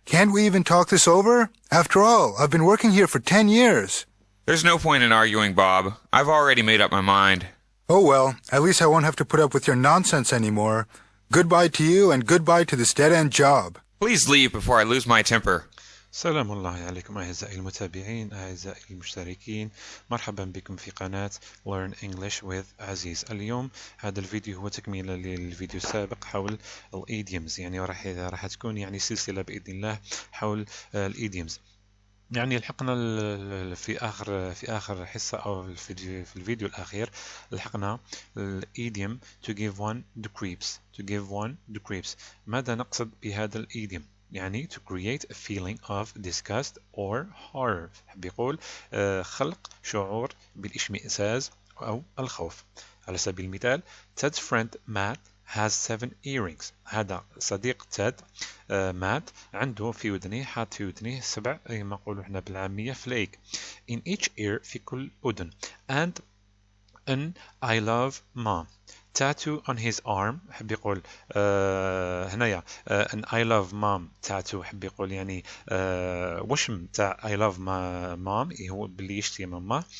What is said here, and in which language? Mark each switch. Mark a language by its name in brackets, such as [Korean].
[English] Can't we even talk this over? After all, I've been working here for 10 years. There's no point in arguing, Bob. I've already made up my mind. Oh well, at least I won't have to put up with your nonsense anymore. Goodbye to you and goodbye to this dead-end job. Please leave before I lose my temper. [Arabic] سلام الله عليكم أعزائي المتابعين أعزائي المشتركين مرحبا بكم في قناة Learn English with عزيز. اليوم هذا الفيديو هو تكملة للفيديو السابق حول الإيديومز، يعني راح تكون يعني سلسلة بإذن الله حول الإيديومز. يعني لحقنا في آخر حصة أو في الفيديو الأخير لحقنا الإيديوم [English] to give one the creeps. [Arabic] ماذا نقصد بهذا الإيديوم؟ يعني [English] to create a feeling of disgust or horror. [Arabic] بيقول خلق شعور بالاشمئزاز أو الخوف. على سبيل المثال [English] Ted's friend Matt has 7 earrings. [Arabic] هذا صديق تيد مات عنده في ودنيه حاط في ودنيه 7 ما نقولوا احنا بالعامية فليك [English] in each ear [Arabic] في كل أذن [English] and an I love mom tattoo on his arm. [Arabic] حب يقول هنايا [English] an I love mom tattoo [Arabic] حب يقول يعني وشم تاع [English] I love mom [Arabic] هو باللي يشتي ماما.